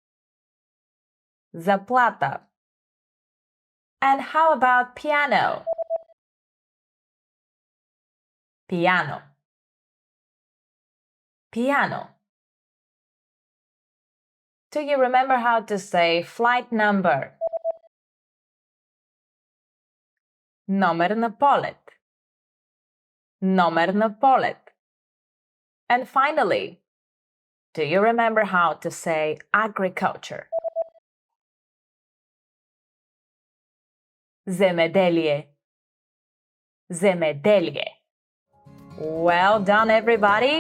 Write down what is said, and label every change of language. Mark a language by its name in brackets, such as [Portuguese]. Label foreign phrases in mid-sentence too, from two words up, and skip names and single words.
[Bulgarian] Заплата. [English] And how about piano? Piano. Piano. Do you remember how to say flight number? [Bulgarian] Номер на полет. Номер на полет. [English] And finally, do you remember how to say agriculture? [Bulgarian] Земеделие. Земеделие. [English] Well done, everybody.